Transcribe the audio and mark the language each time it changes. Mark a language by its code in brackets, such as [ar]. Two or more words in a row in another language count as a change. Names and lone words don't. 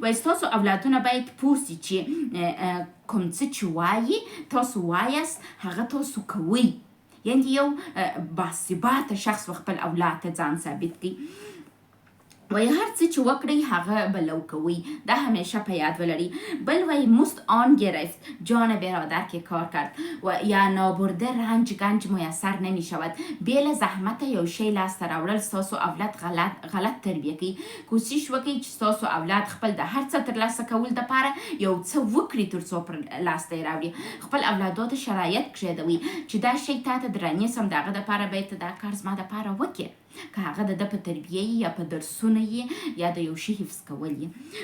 [ps] وایي ستاسو اولادونه باید پوه سي چې کوم څه چې وایي تاسو وایاست هغه تاسو کوئ. یعنې یو باثباته شخص خپل اولاد ته ځان ثابت کړي. وای هر څه چې وکړئ هغه به لو کوئ. دا همیشه په یاد ولرئ. بل وای [fa] مست آن گرفت جان برادر که کار کرد و یا نابرده رنج گنج میسر نمی شود. [ps] بیله زحمت یو شی لاسته راوړل ستاسو اولاد غلط تربیه کوي. کوشش وکړئ چې ستاسو اولاد خپل د هر څه ترلاسه کول دپاره یو څه وکړي تر څو پر لاسته یې راوړي. خپل اولادو ته شرایط کښېږدوئ چې دا شی تا ته درانه سم، د هغه دپاره باید ته دا کار زما دپاره وکړې، که هغه د ده په تربیه یا په درسونه یا د یو شي حفظ کول یې.